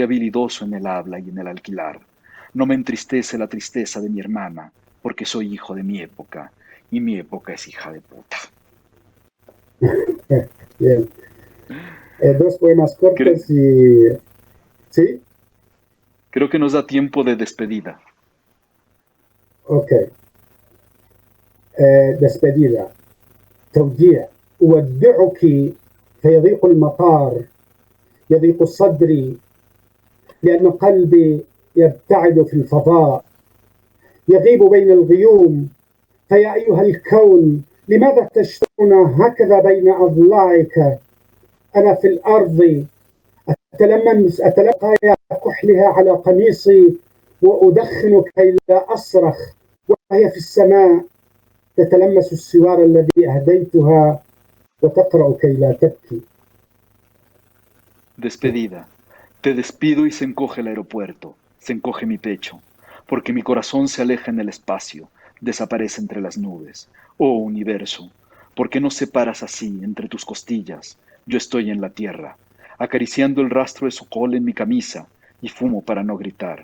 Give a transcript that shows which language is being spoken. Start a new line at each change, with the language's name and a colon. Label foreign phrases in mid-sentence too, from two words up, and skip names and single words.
Spanish: Soy habilidoso en el habla y en el alquilar. No me entristece la tristeza de mi hermana, porque soy hijo de mi época, y mi época es hija de puta. Bien. Dos poemas Cre- cortos y... ¿Sí? Creo que nos da tiempo de despedida. Ok. despedida.
Arabic: توديع. أودعك فيضيق المطار، يضيق صدري لأن قلبي يبتعد في الفضاء، يغيب بين الغيوم. فيا أيها الكون لماذا تشتون هكذا بين أضلاعك؟ أنا في الأرض أتلقى كحلها على قميصي وأدخن كي لا أصرخ، وهي في السماء تتلمس السوار الذي أهديتها وتقرأ كي لا تبكي.
Spanish: Despedida. Te despido y se encoge el aeropuerto, se encoge mi pecho, porque mi corazón se aleja en el espacio, desaparece entre las nubes. Oh universo, ¿por qué nos separas así entre tus costillas? Yo estoy en la tierra, acariciando el rastro de su cola en mi camisa, y fumo para no gritar.